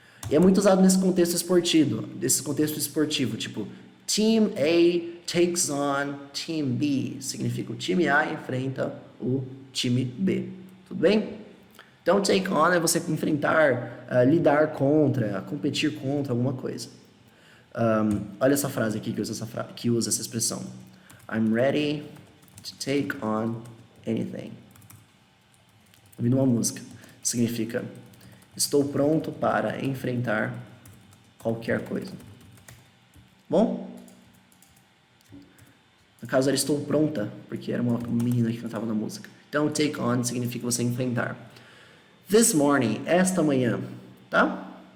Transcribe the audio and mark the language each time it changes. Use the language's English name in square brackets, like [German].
[Portuguese] E é muito usado nesse contexto esportivo, tipo [English] Team A takes on Team B. [Portuguese] Significa o time A enfrenta o time B. Tudo bem? Então, take on é você enfrentar, lidar contra, competir contra alguma coisa. Olha essa frase aqui que usa essa expressão. [English] I'm ready to take on anything. [Portuguese] Ouvindo uma música. Significa estou pronto para enfrentar qualquer coisa. Bom? No caso, era estou pronta, porque era uma menina que cantava na música. Então, take on significa você enfrentar. [English] This morning, [Portuguese] esta manhã, tá?